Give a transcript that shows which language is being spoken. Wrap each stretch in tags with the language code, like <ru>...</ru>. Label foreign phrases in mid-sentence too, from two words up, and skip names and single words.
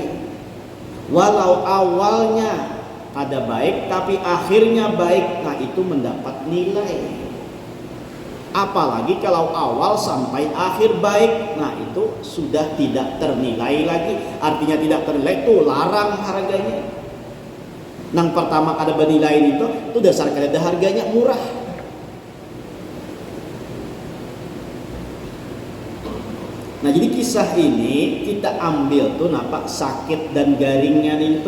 <bjn>Walau awalnya kada baik tapi akhirnya baik, nah itu mendapat nilai.</bjn> <id>Apalagi kalau awal sampai akhir baik, nah itu sudah tidak ternilai lagi.</id> <bjn>Artinya tidak ternilai itu larang harganya. Nang pertama kada bernilai itu dasar kada harganya murah. Nah jadi kisah ini kita ambil tuh nampak sakit dan garingnya itu.</bjn>